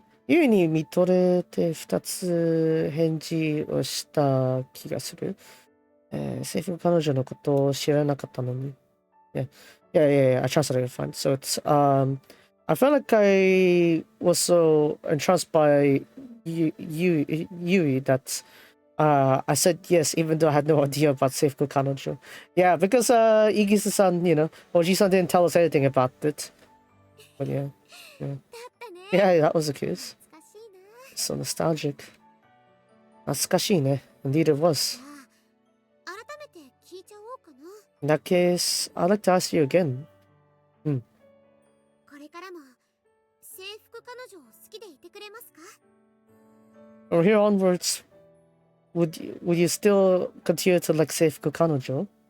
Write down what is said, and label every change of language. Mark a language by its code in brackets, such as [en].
[ja] ユイに見とれて2つ返事をした気がする。制服彼女のことを知らなかったのに。 [en] Yeah, I translated it fine. So it's, I felt like I was so entranced by Yui that I said yes, even though I had no idea about Seifuku Kanojo. Yeah, because Igisu-san, Oji-san didn't tell us anything about it. But yeah. [ja] だったね。 [en] Yeah, that was the case. [ja] 懐かしいな。 [en] So nostalgic. [ja] 懐かしいね. [en] Indeed it was. [ja] じゃあ改めて聞いちゃおうかな。 [en] In that case, I'd like to ask you again. [ja] これからも制服彼女を好きでいてくれますか？ [en] From here onwards, would you still continue to like Seifuku Kanojo?